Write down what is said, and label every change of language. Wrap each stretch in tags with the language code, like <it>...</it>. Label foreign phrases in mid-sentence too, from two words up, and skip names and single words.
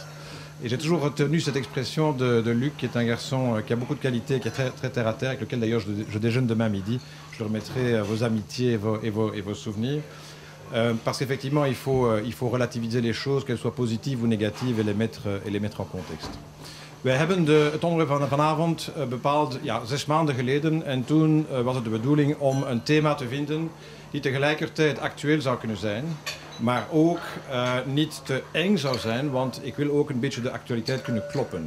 <fr>Et j'ai toujours retenu cette expression de Luc, qui est un garçon qui a beaucoup de qualités, qui est très, très terre à terre, avec lequel d'ailleurs je déjeune demain midi. Je lui remettrai vos amitiés et vos souvenirs. Parce qu'effectivement, il faut relativiser les choses, qu'elles soient positives ou négatives, et les mettre en contexte.</fr> <nl>Wij hebben het onderwerp van vanavond bepaald 6 maanden geleden. En toen was het de bedoeling om een thema te vinden die tegelijkertijd actueel zou kunnen zijn. Maar ook niet te eng zou zijn, want ik wil ook een beetje de actualiteit kunnen kloppen.</nl>